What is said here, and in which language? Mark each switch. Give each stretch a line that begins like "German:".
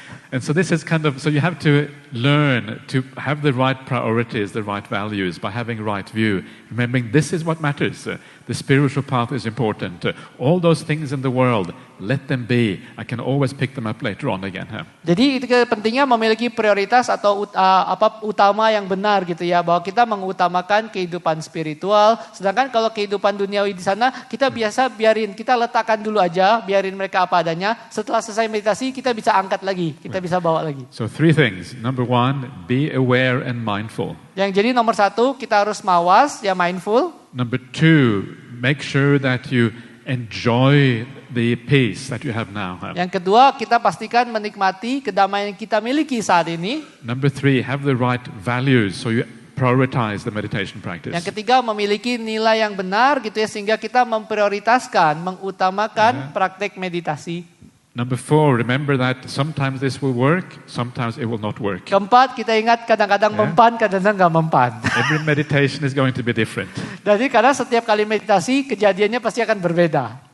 English: And so this is kind of, so you have to learn to have the right priorities, the right values, by having right view. Remembering this is what matters. The spiritual path is important. All those things in the world, let them be. I can always pick them up later on again.
Indonesian: Jadi itu pentingnya memiliki prioritas atau utama yang benar gitu ya, bahwa kita mengutamakan kehidupan spiritual. Sedangkan kalau kehidupan duniawi di sana kita biasa kita letakkan dulu aja, biarin mereka apa adanya. Setelah selesai meditasi kita bisa angkat lagi, kita bisa bawa lagi.
English: So three things. Number one, be aware and mindful.
Indonesian: Yang jadi nomor 1 kita harus mawas, ya mindful.
English: Number two, make sure that you enjoy the peace that you have now.
Indonesian: Yang kedua, kita pastikan menikmati kedamaian yang kita miliki saat ini.
English: Number three, have the right values so you prioritize the meditation practice.
Indonesian: Yang ketiga, memiliki nilai yang benar gitu ya, sehingga kita memprioritaskan, mengutamakan praktek meditasi.
English: Number four, remember that sometimes this will work, sometimes it will not work.
Indonesian: Keempat, kita ingat kadang-kadang mempan, kadang-kadang nggak mempan.
English: Every meditation is going to be different.
Indonesian: Jadi karena setiap kali meditasi kejadiannya pasti akan berbeda.